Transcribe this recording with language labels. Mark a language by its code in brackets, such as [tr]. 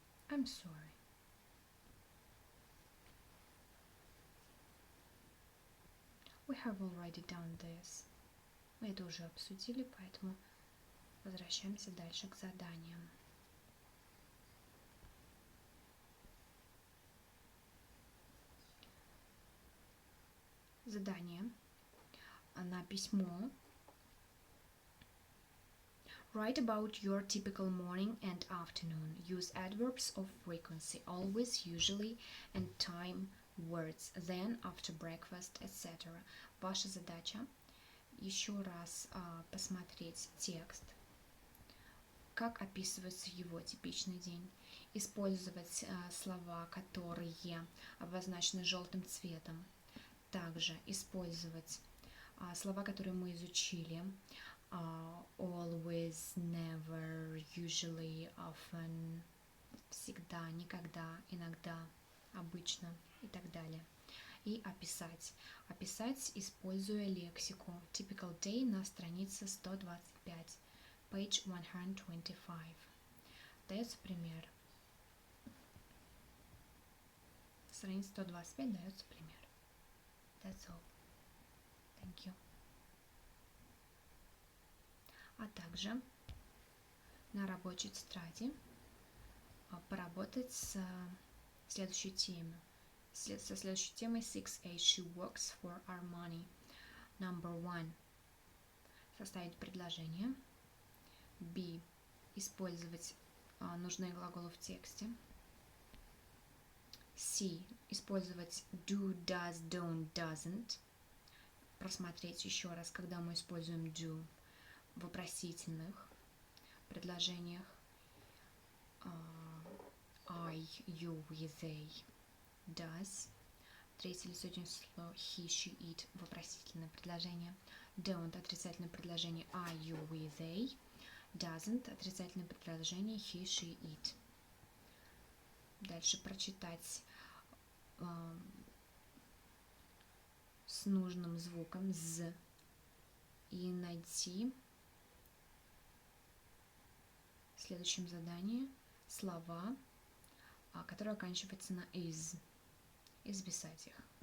[en] I'm sorry. We have already done this. [ru] Мы это уже обсудили, поэтому возвращаемся дальше к заданиям. Задание на письмо. [en] Write about your typical morning and afternoon. Use adverbs of frequency, always, usually, and time words, then, after breakfast, etc. [ru] Ваша задача еще раз посмотреть текст, как описывается его типичный день, использовать слова, которые обозначены желтым цветом, также использовать слова, которые мы изучили, [en] always, never, usually, often, [ru] всегда, никогда, иногда, обычно и так далее. И описать, используя лексику. [en] Typical day [ru] на странице 125, [en] page 125. [ru] Дается пример. Страница 125 дается пример. [en] That's all. Thank you. [ru] А также на рабочей тетради поработать с следующей темой. Со следующей темой [en] 6A. She works for Armani. Number 1. [ru] Составить предложение. B. Использовать нужные глаголы в тексте. C. Использовать do, does, don't, doesn't. Просмотреть еще раз, когда мы используем do в вопросительных предложениях. [en] I, you, we, they, does. [ru] Третье лицо число he, she, it, вопросительное предложение. Don't, отрицательное предложение I, you, we, they. Doesn't, отрицательное предложение he, she, it. Дальше прочитать с нужным звуком з и найти В следующем задании слова, которые оканчиваются на is. И записать их.